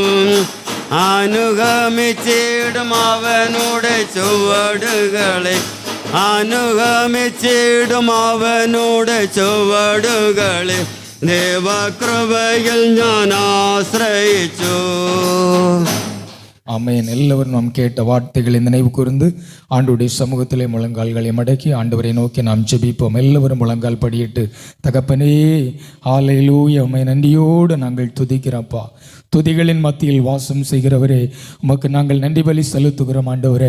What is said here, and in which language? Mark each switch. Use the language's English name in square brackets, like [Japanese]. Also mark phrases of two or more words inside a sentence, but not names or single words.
[Malayalam] അനുഗമിച്ചിടും അവനുടെ ചുവടുകളെ, അനുഗമിച്ചിടും അവനുടെ ചുവടുകളെ. ദേവകൃപയിൽ ഞാൻ ആശ്രയിച്ചു. [Tamil] ஆமென். எல்லோரும் நாம் கேட்ட வார்த்தைகளை நினைவு கூர்ந்து ஆண்டவருடைய சமூகத்திலே முழங்கால்களை மடக்கி ஆண்டவரை நோக்கி நாம் ஜெபிப்போம். எல்லோரும் முழங்கால் படியிட்டு, தகப்பனே ஹல்லேலூயா, உம்மை நன்றியோடு நாங்கள் துதிக்கிறோம்ப்பா. துதிகளின் மத்தியில் வாசம் செய்கிறவரே, உமக்கு நாங்கள் நன்றி பலி செலுத்துகிறோம் ஆண்டவரே.